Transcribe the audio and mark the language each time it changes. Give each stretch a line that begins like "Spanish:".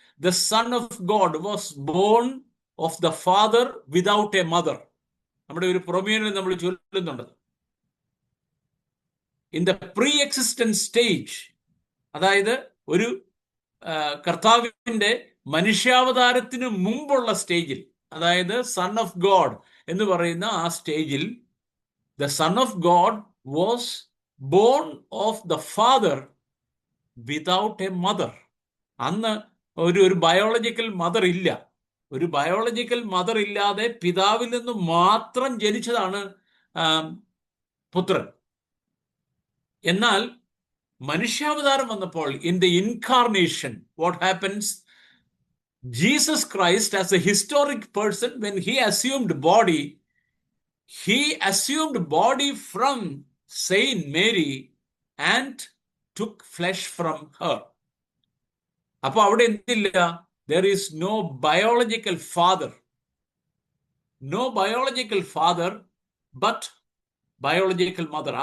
English: The Son of God was born of the Father without a mother.
Malayalam: നമ്മുടെ ഒരു പ്രൊമിയനിൽ നമ്മൾ ചൊല്ലുന്നുണ്ട്.
English: In the pre-existent stage,
Malayalam: അതായത് ഒരു കർത്താവിന്റെ മനുഷ്യാവതാരത്തിന് മുമ്പുള്ള സ്റ്റേജിൽ, അതായത് സൺ ഓഫ് ഗോഡ് എന്ന് പറയുന്ന ആ സ്റ്റേജിൽ,
English: the Son of God was born of the Father without a mother.
Malayalam: അന്ന് ഒരു ബയോളജിക്കൽ മദർ ഇല്ല. ഒരു ബയോളജിക്കൽ മദർ ഇല്ലാതെ പിതാവിൽ നിന്ന് മാത്രം ജനിച്ചതാണ് പുത്രൻ. എന്നാൽ മനുഷ്യാവതാരം വന്നപ്പോൾ,
English: In the incarnation, what happens? Jesus Christ as a historic person, when he assumed body, he assumed body from Saint Mary and took flesh from her.
Malayalam: അപ്പൊ അവിടെ എന്തില്ല?
English: there is no biological father. No biological father, but biological mother.